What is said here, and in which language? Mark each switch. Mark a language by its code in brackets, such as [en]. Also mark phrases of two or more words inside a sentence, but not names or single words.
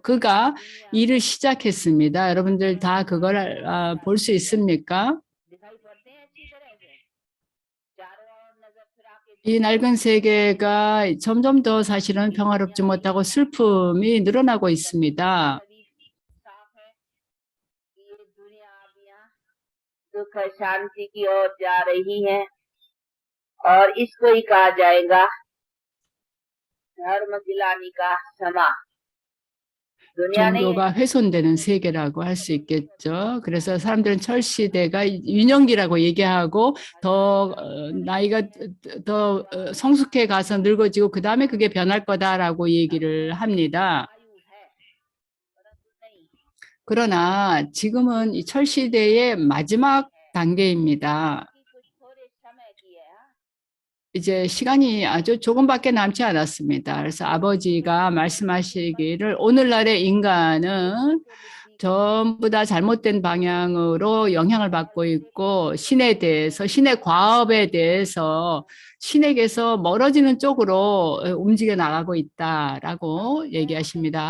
[ko] 그가 일을 시작했습니다. 여러분들 다 그걸 볼 수 있습니까? 이 낡은 세계가 점점 더 사실은 평화롭지 못하고 슬픔이 늘어나고 있습니다. [hi] सुख शांति की ओर जा रही है और इसको ही कहा जाएगा धर्म गिलानी का समय. [ko] 종교가 훼손되는 세계라고 할 수 있겠죠. 그래서 사람들은 철시대가 유년기라고 얘기하고 더 나이가 더 성숙해 가서 늙어지고 그 다음에 그게 변할 거다라고 얘기를 합니다. 그러나 지금은 이 철시대의 마지막 단계입니다. [hi] बाकी कुछ थोड़े समय की है हाँ। [ko] 이제 시간이 아주 조금밖에 남지 않았습니다. 그래서 아버지가 말씀하시기를 오늘날의 인간은 전부 다 잘못된 방향으로 영향을 받고 있고 신에 대해서, 신의 과업에 대해서 신에게서 멀어지는 쪽으로 움직여 나가고 있다라고 얘기하십니다.